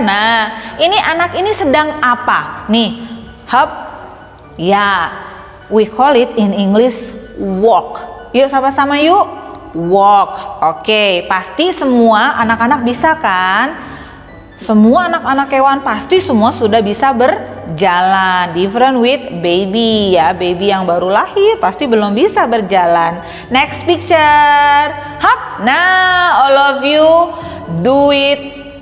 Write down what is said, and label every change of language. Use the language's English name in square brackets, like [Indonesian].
[Indonesian] Nah, ini anak ini sedang apa? Nih, hop. [English] Ya, we call it in English walk. [Indonesian] Yuk sama-sama yuk. [English] Walk. [Indonesian] Oke, pasti semua anak-anak bisa kan? Semua anak-anak hewan pasti semua sudah bisa berjalan. [English] Different with baby [Indonesian] ya, baby yang baru lahir pasti belum bisa berjalan. [English] Next picture. Hop. Nah, all of you do it.